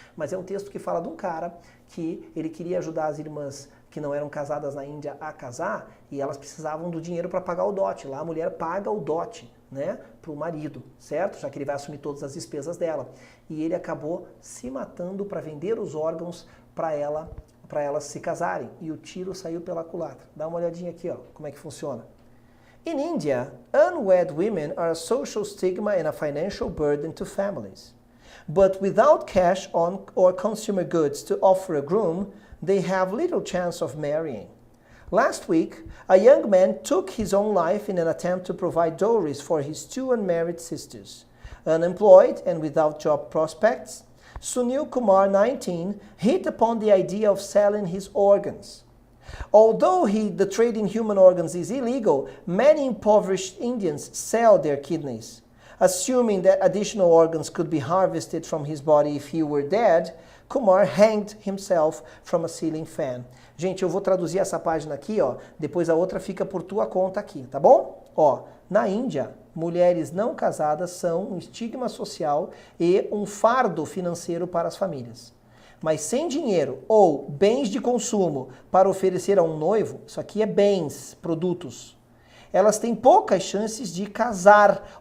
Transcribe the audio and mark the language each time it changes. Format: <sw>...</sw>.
<pt>Mas é um texto que fala de um cara que ele queria ajudar as irmãs que não eram casadas na Índia a casar e elas precisavam do dinheiro para pagar o dote. Lá a mulher paga o dote, né, para o marido, certo? Já que ele vai assumir todas as despesas dela. E ele acabou se matando para vender os órgãos para elas se casarem. E o tiro saiu pela culatra. Dá uma olhadinha aqui, ó, como é que funciona.</pt> <en>In India, unwed women are a social stigma and a financial burden to families. But without cash or consumer goods to offer a groom, they have little chance of marrying. Last week, a young man took his own life in an attempt to provide dowries for his two unmarried sisters. Unemployed and without job prospects, Sunil Kumar, 19, hit upon the idea of selling his organs. Although the trade in human organs is illegal, many impoverished Indians sell their kidneys. Assuming that additional organs could be harvested from his body if he were dead, Kumar hanged himself from a ceiling fan.</en> <pt>Gente, eu vou traduzir essa página aqui, ó, depois a outra fica por tua conta aqui, tá bom? Ó, na Índia, mulheres não casadas são um estigma social e um fardo financeiro para as famílias. Mas sem dinheiro ou bens de consumo para oferecer a um noivo, isso aqui é bens, produtos, elas têm poucas chances de casar.</pt>